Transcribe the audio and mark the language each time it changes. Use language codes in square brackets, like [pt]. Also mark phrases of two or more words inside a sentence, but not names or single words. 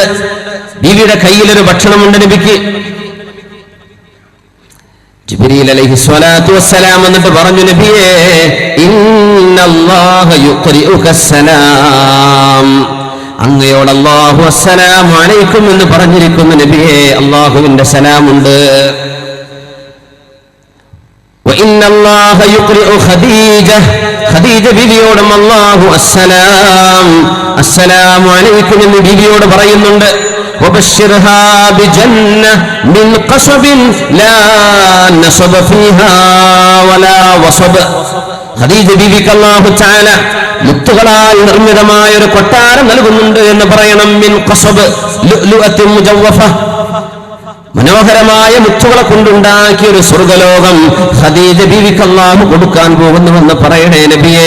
[ml] ബീവിയുടെ കയ്യിലൊരു ഭക്ഷണമുണ്ട് നബിക്ക്. ജിബ്രീൽ [ar] عليه الصلاة والسلام [ml] എന്നിട്ട് പറഞ്ഞു, നബിയേ [ar] إن الله يقرئك السلام, [ml] അങ്ങയോട് അല്ലാഹു [ar] السلام عليكم [ml] എന്ന് പറഞ്ഞിരിക്കുന്നു നബിയേ, അല്ലാഹുവിന്റെ സലാമുണ്ട്. [ar] وإن الله يقرئ خديجة, [ml] ഖദീജ ബിവിയോടും അല്ലാഹു [ar] السلام عليكم [ml] എന്ന് ബിവിയോട് പറയുന്നുണ്ട്. [ar] وبشرها بجنة من قصب لا نصب فيها ولا وصب. [ml] ഖദീജ ബീവിക്ക് [ar] الله تعالى [ml] മുത്തുകളാൽ നിർമ്മിതമായ ഒരു കൊട്ടാരം നൽകുന്നുണ്ട് എന്ന് പറയണം. [ar] من قصب لؤلؤة مجوفة, [ml] മനോഹരമായ മുത്തുകളെ കൊണ്ടുണ്ടാക്കിയ ഒരു സ്വർഗ്ഗലോകം ഖദീജ ബീവിക്ക് അല്ലാഹു കൊടുക്കാൻ പോകുന്നുവെന്ന് പറയണേ നബിയേ.